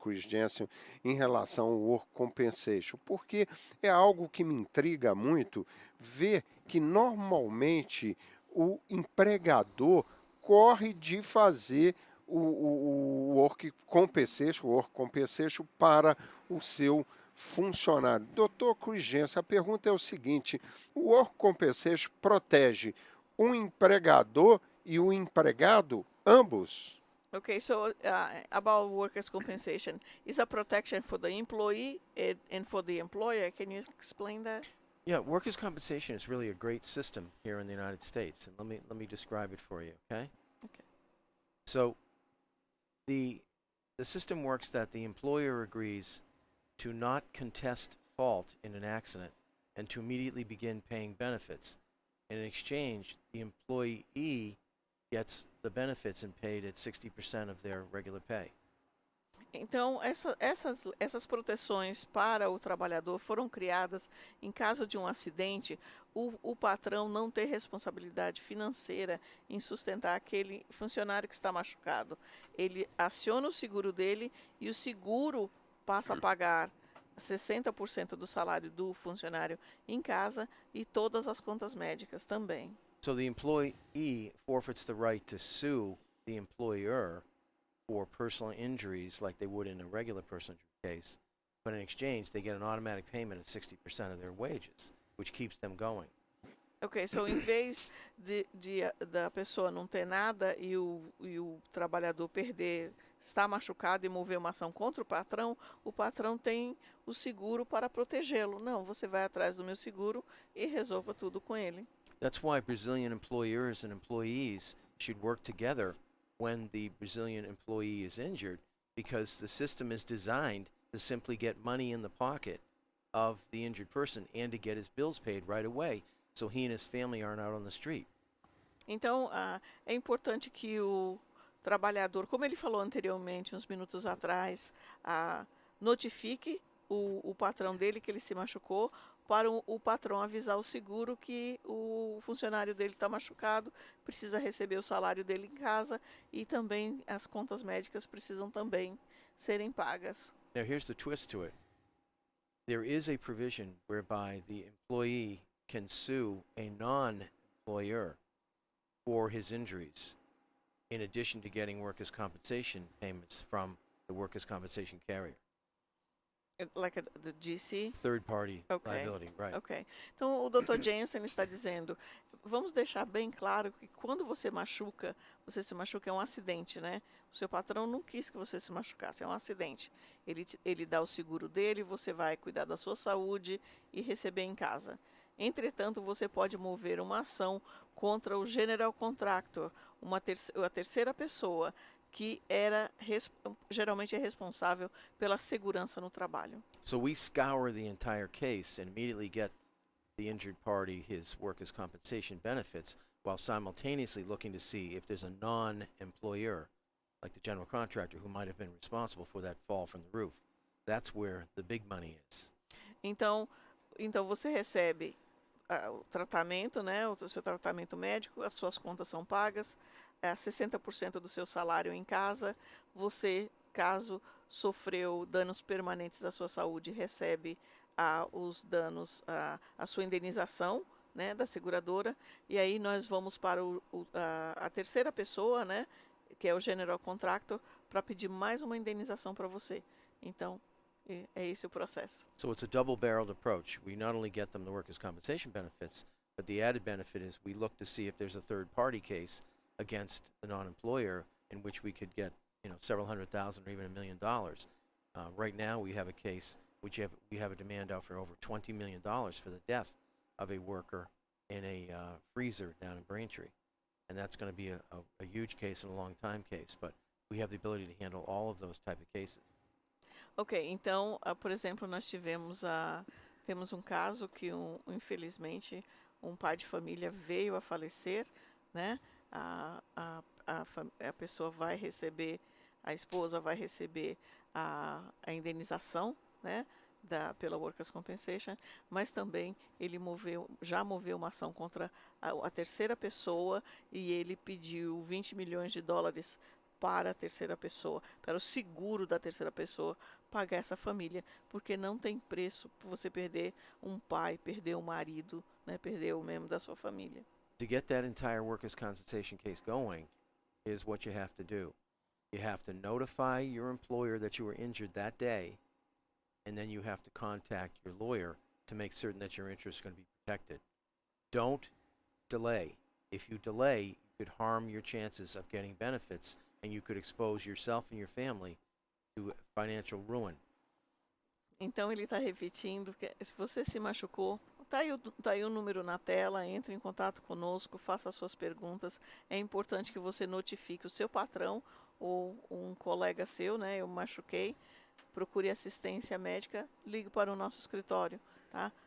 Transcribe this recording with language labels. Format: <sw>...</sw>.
<pt>Chris Jensen em relação ao Work Compensation, porque é algo que me intriga muito ver que normalmente o empregador corre de fazer o Work Compensation para o seu funcionário. Dr. Chris Jensen, a pergunta é o seguinte, o Work Compensation protege o empregador e o empregado, ambos?</pt> <en>Okay, so about workers' compensation, is a protection for the employee and for the employer. Can you explain that? Yeah, workers' compensation is really a great system here in the United States, and let me describe it for you, okay? Okay. So the system works that the employer agrees to not contest fault in an accident and to immediately begin paying benefits. In exchange, the employee gets the benefits and paid at 60% of their regular pay.</en> <pt>Então, essas proteções para o trabalhador foram criadas em caso de um acidente, o patrão não ter responsabilidade financeira em sustentar aquele funcionário que está machucado. Ele aciona o seguro dele e o seguro passa a pagar 60% do salário do funcionário em casa e todas as contas médicas também.</pt> <en>So the employee forfeits the right to sue the employer for personal injuries like they would in a regular personal injury case, but in exchange they get an automatic payment of 60% of their wages, which keeps them going.</en> <pt>Ok, so em vez da pessoa não ter nada e o trabalhador perder, estar machucado e mover uma ação contra o patrão tem o seguro para protegê-lo. Não, você vai atrás do meu seguro e resolva tudo com ele.</pt> <en>That's why Brazilian employers and employees should work together when the Brazilian employee is injured, because the system is designed to simply get money in the pocket of the injured person and to get his bills paid right away, so he and his family aren't out on the street.</en> <pt>Então, é importante que o trabalhador, como ele falou anteriormente, uns minutos atrás, notifique o patrão dele que ele se machucou, para o patrão avisar o seguro que o funcionário dele está machucado, precisa receber o salário dele em casa e também as contas médicas precisam também serem pagas.</pt> <en>Now, here's the twist to it. There is a provision whereby the employee can sue a non-employer for his injuries, in addition to getting workers' compensation payments from the workers' compensation carrier. Like the GC? Third-party Okay. liability, right.</en> <pt>Ok. Então, o Dr. Jensen está dizendo, vamos deixar bem claro que quando você se machuca é um acidente, né? O seu patrão não quis que você se machucasse, é um acidente. Ele dá o seguro dele, você vai cuidar da sua saúde e receber em casa. Entretanto, você pode mover uma ação contra o general contractor, a terceira pessoa, que geralmente é responsável pela segurança no trabalho.</pt> <en>So we scour the entire case and immediately get the injured party his workers' compensation benefits, while simultaneously looking to see if there's a non-employer, like the general contractor, who might have been responsible for that fall from the roof. That's where the big money is.</en> <pt>Então você recebe o tratamento, né, o seu tratamento médico, as suas contas são pagas, 60% do seu salário em casa. Você, caso sofreu danos permanentes à sua saúde, recebe os danos, a sua indenização, né, da seguradora. E aí nós vamos para a terceira pessoa, né, que é o general contractor, para pedir mais uma indenização para você. Então, é esse o processo.</pt> <en>So it's a double-barreled approach. We not only get them the workers' compensation benefits, but the added benefit is we look to see if there's a third-party case against the non-employer in which we could get, several $100,000 or even $1 million. Right now, we have a case which we have a demand out for over $20 million for the death of a worker in a freezer down in Braintree, and that's going to be a huge case and a long time case. But we have the ability to handle all of those type of cases.</en> <pt>Ok, então, por exemplo, nós temos um caso que, infelizmente, um pai de família veio a falecer, né? A pessoa vai receber, a esposa vai receber a indenização, né, pela Workers' Compensation, mas também ele já moveu uma ação contra a terceira pessoa e ele pediu $20 milhões para a terceira pessoa, para o seguro da terceira pessoa pagar essa família, porque não tem preço você perder um pai, perder um marido, né, perder o membro da sua família.</pt> <en>To get that entire workers' compensation case going, here's what you have to do. You have to notify your employer that you were injured that day, and then you have to contact your lawyer to make certain that your interests are going to be protected. Don't delay. If you delay, you could harm your chances of getting benefits, and you could expose yourself and your family to financial ruin.</en> <pt>Então ele está repetindo que se você se machucou, tá aí o número na tela, entre em contato conosco, faça as suas perguntas. É importante que você notifique o seu patrão ou um colega seu, né? Eu machuquei, procure assistência médica, ligue para o nosso escritório, tá?</pt>